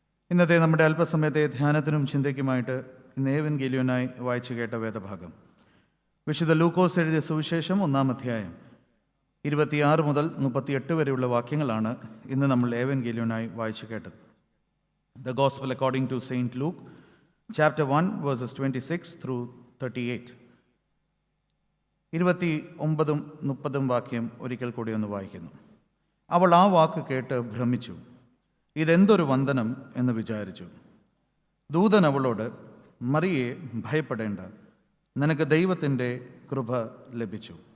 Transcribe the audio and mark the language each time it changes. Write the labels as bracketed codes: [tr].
[ml] ഇന്നത്തെ നമ്മുടെ അല്പസമയത്തെ ധ്യാനത്തിനും ചിന്തയ്ക്കുമായിട്ട് ഇന്ന് ഏവൻഗേലിയോനായി വായിച്ചു കേട്ട വേദഭാഗം വിശുദ്ധ ലൂക്കോസ് എഴുതിയ സുവിശേഷം 1-ാം അധ്യായം 26 മുതൽ 38 വരെയുള്ള വാക്യങ്ങളാണ് ഇന്ന് നമ്മൾ ഏവൻഗേലിയോനായി വായിച്ചു കേട്ടത്. [en] The Gospel according to Saint Luke, chapter 1, verses 26 through 38. [ml] 29-ഉം 30-ഉം വാക്യം ഒരിക്കൽ കൂടി ഒന്ന് വായിക്കുന്നു. അവൾ ആ വാക്ക് കേട്ട് ഭ്രമിച്ചു, ഇതെന്തൊരു വന്ദനം എന്ന് വിചാരിച്ചു. ദൂതൻ അവളോട്, മറിയേ, ഭയപ്പെടേണ്ട, നിനക്ക് ദൈവത്തിൻ്റെ കൃപ ലഭിച്ചു.